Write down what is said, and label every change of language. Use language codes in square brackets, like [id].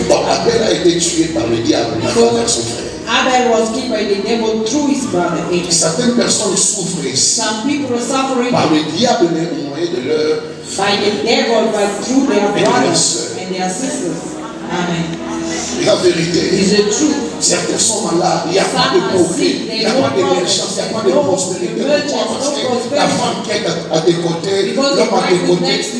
[fr] Donc Abel a été tué par le diable vers son frère. [en] Abel was killed by the devil through his brother. [fr] Certaines personnes souffrent ici. [en] Some people are suffering [fr] par le diable au moyen de leur [en] by the devil, but through their brothers and their sisters. Amen. [fr] La vérité, [en] is the truth. [fr] Certains sont malades, il n'y a pas de progrès, il n'y a pas d'émergence, il n'y a pas de prospérité. Pourquoi? Parce que la femme qui est à tes côtés, l'homme à tes côtés